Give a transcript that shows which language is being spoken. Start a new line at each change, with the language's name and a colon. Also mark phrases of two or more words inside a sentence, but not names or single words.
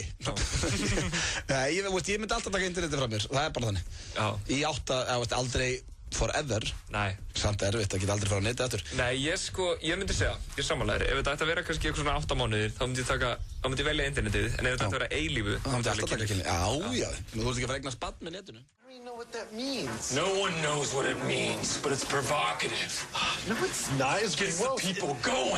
Icelandic: Nei, ég myndi alltaf taka internetið frá mér, það er bara þannig. Já. Í 8, aldrei forever. Nei. Samt erfitt, það geta aldrei fara á neti aftur. Nei, ég myndi segja, ég sammála þér, ef þetta ætti að vera kannski eitthvað svona 8 mánuðir, þá myndi ég velja internetið, en ef þetta ætti að vera eilífu, þá myndi ég alltaf taka kynlíf. Já, þú veist ekki að fara eignast barn með netinu.
English: I don't even know what that means. No one knows what it means, but it's provocative. No, it's not. It gets the people going.